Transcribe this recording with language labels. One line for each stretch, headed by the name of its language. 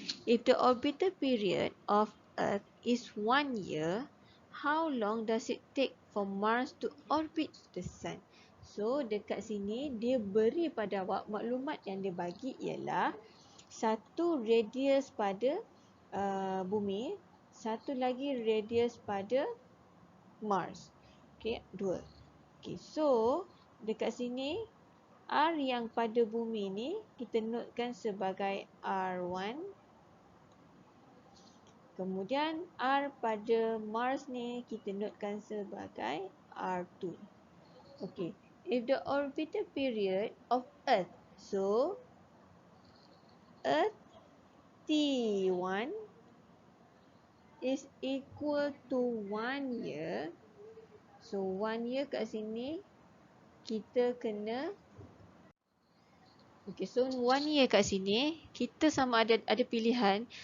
English: If the orbital period of Earth is 1 year, how long does it take for Mars to orbit the Sun?
Malay: So dekat sini dia beri pada awak maklumat yang dia bagi ialah satu radius pada bumi, satu lagi radius pada Mars. Okey, dua. Okey, so dekat sini R yang pada bumi ni kita notekan sebagai R1. Kemudian R pada Mars ni kita notekan sebagai R2.
English: Okey, if the orbital period of Earth, so Earth T1 is equal to 1 year.
Malay: So 1 year kat sini kita kena okey, so 1 year kat sini kita sama ada pilihan.